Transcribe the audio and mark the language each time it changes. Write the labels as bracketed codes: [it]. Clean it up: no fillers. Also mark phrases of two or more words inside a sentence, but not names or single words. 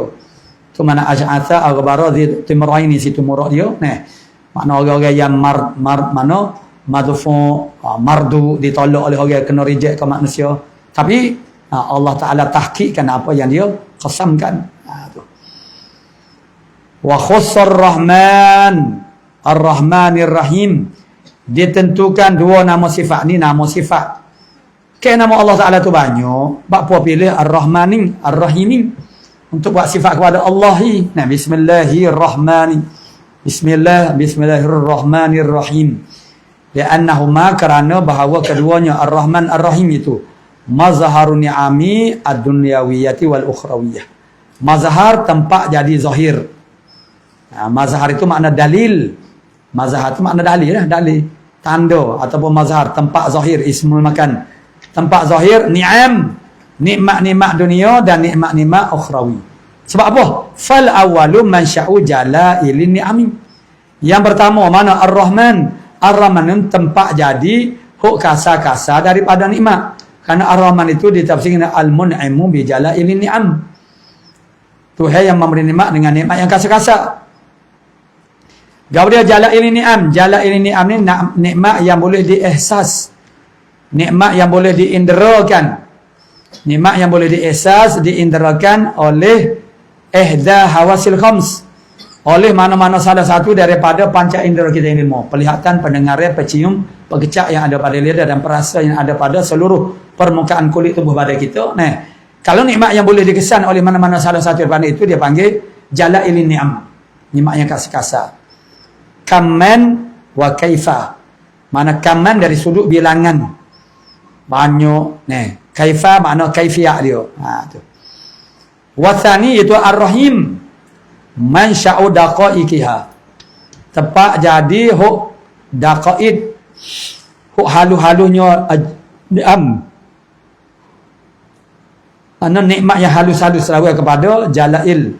[ms] Itu mana [ar] أشعث أغبر طمرين, [ms] situ murad dia. Makna orang-orang yang mana [ar] مدفوع مردود, [ms] ditolak oleh orang, kena reject ke manusia. Tapi Allah Taala tahqiqkan apa yang dia qasamkan. [ar] وخص الرحمن الرحمن الرحيم, [ms] ditentukan dua nama sifat ni, nama sifat. Nama Allah Ta'ala tu banyak, apa pilih [ar] الرحمن الرحيم [ms] untuk buat sifat kepada Allah. [ar] بسم الله الرحمن الرحيم. [ms] Li'annahuma, kerana bahawa keduanya [ar] الرحمن الرحيم [ms] itu [ar] مظهر النعم الدنيوية والأخروية. [ms] Mazhar tempat jadi zahir. Mazhar itu makna dalil. Mazhar itu makna dalil lah, dalil, tanda ataupun mazhar, tempat zahir, [ar] اسم المكان. [ms] Tempat zahir ni'am, nikmat-nikmat dunia dan nikmat-nikmat ukhrawi. Sebab apa? [ar] فالأول منشأ جلائل النعم. [ms] Yang pertama mana ar-rahman. Ar-rahman tempat jadi huk kasar-kasar daripada nikmat. Karena ar-rahman itu ditafsirkan [ar] المنعم بجلائل النعم. [ms] Tuhan yang memberi nikmat dengan nikmat yang kasar-kasar. Gaul dia [ar] جلائل النعم. جلائل النعم [ms] ni nikmat yang boleh diihsas, nikmat yang boleh diinderakan, nikmat yang boleh diihsas, diinderakan oleh [ar] إحدى الحواس الخمس, [ms] oleh mana-mana salah satu daripada panca indera kita yang lima. Penglihatan, pendengaran, pecium, pekecak yang ada pada lidah dan perasa yang ada pada seluruh permukaan kulit tubuh badan kita. Kalau nikmat yang boleh dikesan oleh mana-mana salah satu daripada itu, dia panggil [ar] جلائل النعم, [ms] nikmat yang kasar-kasar. [ar] كما وكيفا, [ms] mana kamman dari sudut bilangan banyak, kaifa makna kaifiyah dia. Tu. Wathani itu ar-rahim, [ar] منشأ دقائقها, [ms] tepat jadi huk daqaid, huk halu-halunya nikmat yang halus-halus lagu kepada jalail.